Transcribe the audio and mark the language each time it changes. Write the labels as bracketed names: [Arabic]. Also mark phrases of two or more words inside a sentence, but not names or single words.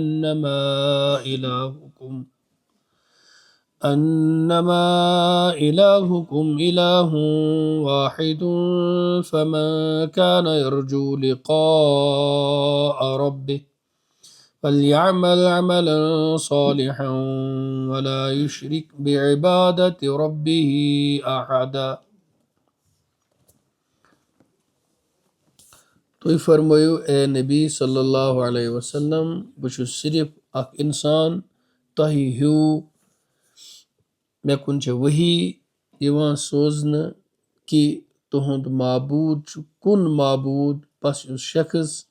[Arabic] أنما إلهكم إله واحد فمن كان يرجو لقاء ربه فليعمل عملا صالحا ولا يشرك بعبادة ربه أحدا. [Kashmiri] تُہۍ فرمٲیِو اے نبی [Arabic] صلی اللہ علیہ وسلم [Kashmiri] بہٕ چھُس صرف اکھ اِنسان تۄہہِ ہیوٗ مےٚ کُن چھِ وحی یِوان سوزنہٕ کہِ تُہُنٛد معبوٗد چھُ کُن معبوٗد بس یُس شخص